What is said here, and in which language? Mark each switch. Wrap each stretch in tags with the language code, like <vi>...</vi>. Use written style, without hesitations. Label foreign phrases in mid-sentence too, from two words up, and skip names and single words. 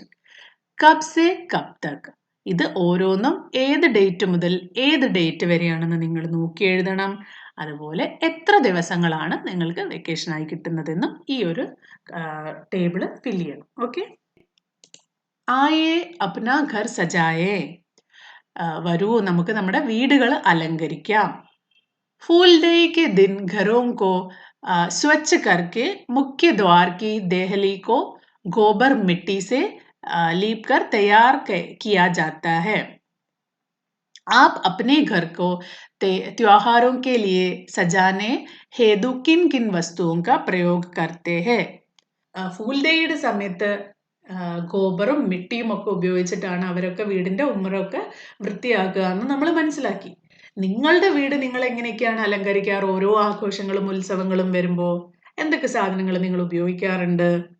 <hi>कब से कब तक</hi> <ml>ഇത് ഓരോന്നും ഏത് ഡേറ്റ് മുതൽ ഏത് ഡേറ്റ് വരെയാണെന്ന് നിങ്ങൾ നോക്കി എഴുതണം. അതുപോലെ എത്ര ദിവസങ്ങളാണ് നിങ്ങൾക്ക് വെക്കേഷനായി കിട്ടുന്നതെന്നും ഈ ഒരു ടേബിള് ഫില്ല് ചെയ്യണം. ഓക്കെ,</ml> <hi>आएँ अपना घर सजाएँ</hi> <ml>വരൂ നമുക്ക് നമ്മുടെ വീടുകൾ അലങ്കരിക്കാം.</ml> <hi>फूलदेई के दिन घरों को स्वच्छ करके मुख्य द्वार की देहली को गोबर मिट्टी से लीप कर तैयार किया जाता है. आप अपने घर को त्योहारों के लिए सजाने हेतु किन किन वस्तुओं का प्रयोग करते हैं?</hi> <ml>ഫൂൽഡേയുടെ സമയത്ത് ഗോബറും മിട്ടിയും ഒക്കെ ഉപയോഗിച്ചിട്ടാണ് അവരൊക്കെ വീടിന്റെ ഉമ്മറൊക്കെ വൃത്തിയാക്കുക എന്ന് നമ്മൾ മനസ്സിലാക്കി. നിങ്ങളുടെ വീട് നിങ്ങൾ എങ്ങനെയൊക്കെയാണ് അലങ്കരിക്കാറ്? ഓരോ ആഘോഷങ്ങളും ഉത്സവങ്ങളും വരുമ്പോൾ എന്തൊക്കെ സാധനങ്ങൾ നിങ്ങൾ ഉപയോഗിക്കാറുണ്ട്?</ml>